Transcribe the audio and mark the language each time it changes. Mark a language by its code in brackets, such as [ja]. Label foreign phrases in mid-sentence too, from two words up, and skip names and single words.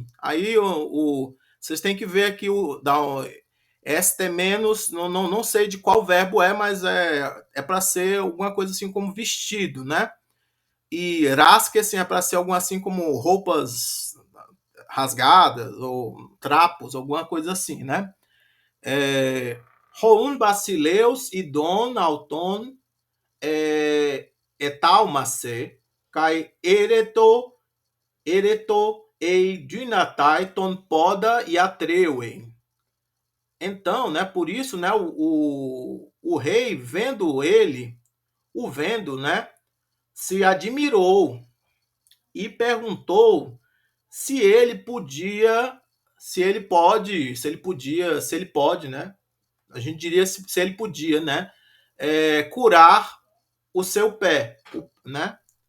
[pt] Aí vocês têm que ver aqui este menos, não sei de qual verbo é, mas é para ser alguma coisa assim como vestido, né? E rasque assim, é para ser alguma assim como roupas rasgadas ou trapos, alguma coisa assim, né? [el] ὁ οὖν βασιλεὺς ἰδὼν αὐτὸν ἐθαύμασε καὶ ἠρώτα εἰ δύναται τὸν πόδα θεραπεύειν. [pt] Então, né, por isso, né, o rei, vendo, né, se admirou e perguntou se ele podia, se ele pode, né, a gente diria se ele podia, né, curar o seu pé, né?